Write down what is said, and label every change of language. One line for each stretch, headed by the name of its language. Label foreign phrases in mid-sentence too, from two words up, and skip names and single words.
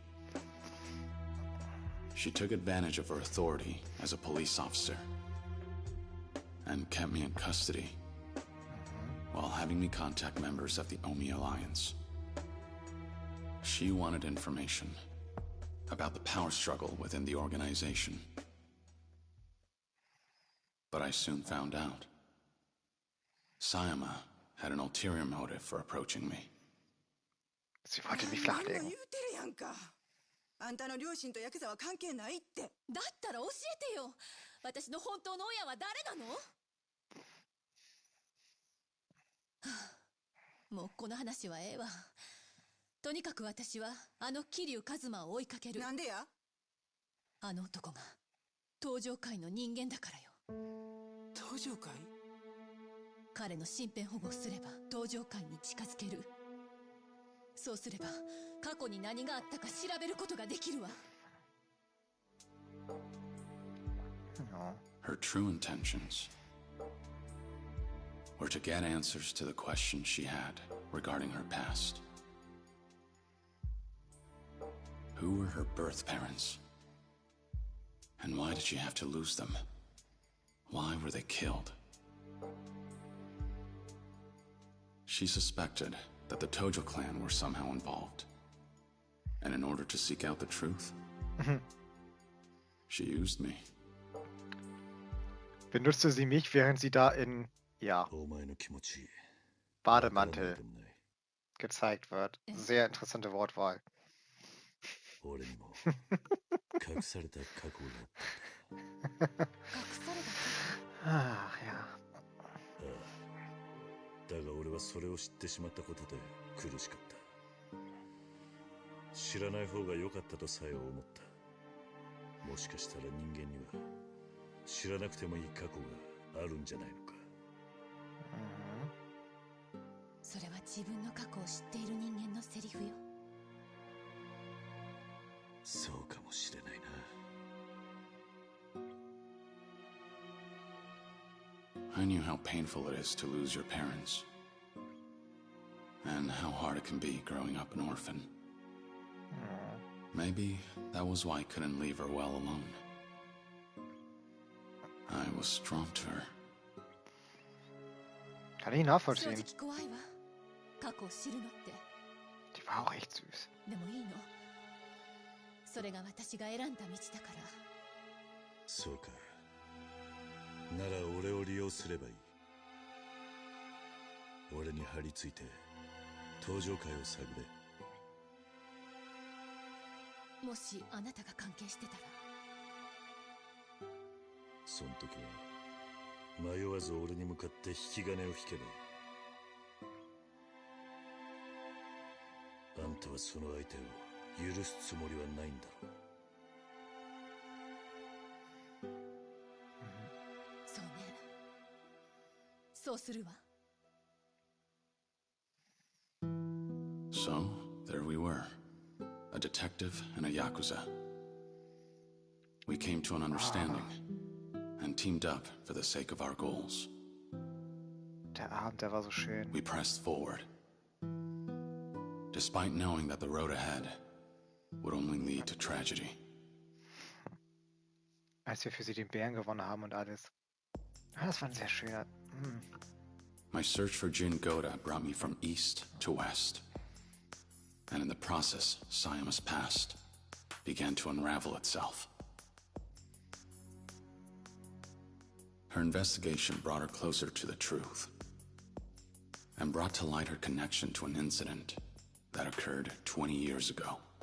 English: She took advantage of her authority as a police officer and kept me in custody while having me contact members of the Omi Alliance. She wanted information about the power struggle within the organization. But I soon found out. Sayama had an ulterior motive for approaching me.
German: Sie wollte mich flachlegen.
Japanese: 言うてるやんか。あんたの両親とヤクザは関係ないって。だったら教えてよ。私の本当の親は誰なの？はあ、もうこの話はええわ。とにかく私はあの桐生一馬を追いかける。なんでや？あの男が東上界の人間だからよ。東上界？彼の身辺保護をすれば東上界に近づける。そうすれば過去に何があったか調べることができるわ。
English: Her true intentions were to get answers to the questions she had regarding her past. Who were her birth parents? And why did she have to lose them? Why were they killed? She suspected that the Tojo clan were somehow involved. And in order to seek out the truth, she used me.
German: Benutzte sie mich, während sie da in, ja,
Japanese: お前の気持ち
German: Bademantel
Japanese: わかんない
German: gezeigt wird. Sehr interessante Wortwahl.
Japanese: 俺にも隠された過去があった隠された
German: Ach ja.
Japanese: だが俺はそれを知ってしまったことで苦しかった知らない方が良かったとさえ思ったもしかしたら人間には知らなくてもいい過去があるんじゃないのかそれは自分の過去を知っている人間のセリフよそうかもしれないな
English: I knew how painful it is to lose your parents, and how hard it can be growing up an orphan. Maybe that was why I couldn't leave her well alone. I was drawn to her.
German: Kann ich
Japanese: 正
German: nachvollziehen.
Japanese: 直怖いわ過去を知るのって
German: Die war auch echt süß.
Japanese: でもいいのそれが私が選んだ道だから。そうか。なら俺を利用すればいい。俺に張り付いて登場界を探れ。もしあなたが関係してたら。その時は迷わず俺に向かって引き金を引けばいい。あんたはその相手を許すつもりはないんだろう。そうね。そうするわ。
English: So, there we were. A detective and a Yakuza. We came to an understanding and teamed up for the sake of our goals.
German: Der Abend, der war so schön.
English: We pressed forward, despite knowing that the road ahead would only lead to tragedy.
German: Als wir für sie den Bären gewonnen haben und alles. Ah, das war ein sehr schöner.
English: My search for Jin Goda brought me from east to west. And in the process, Sayama's past began to unravel itself. Her investigation brought her closer to the truth, and brought to light her connection to an incident that occurred 20 years ago.